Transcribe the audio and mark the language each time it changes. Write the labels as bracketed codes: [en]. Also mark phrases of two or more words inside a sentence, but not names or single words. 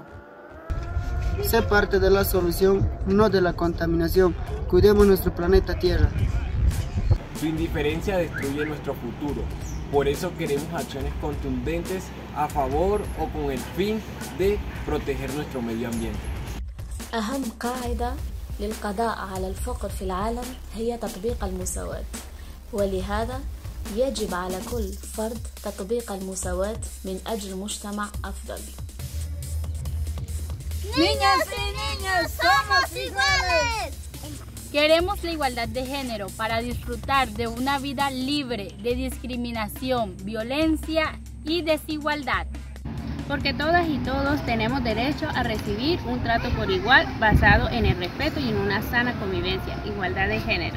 [es] Sé parte de la solución, no de la contaminación. Cuidemos nuestro planeta Tierra. Su indiferencia destruye nuestro futuro. Por eso queremos acciones contundentes a favor o con el fin de proteger nuestro medio ambiente. [ar] أهم قاعدة للقضاء على الفقر في العالم هي تطبيق المساواة، ولهذا يجب على كل فرد تطبيق المساواة من أجل مجتمع أفضل. [es] Niñas y niños, somos iguales. Queremos la igualdad de género para disfrutar de una vida libre de discriminación, violencia y desigualdad. Porque todas y todos tenemos derecho a recibir un trato por igual basado en el respeto y en una sana convivencia, igualdad de género.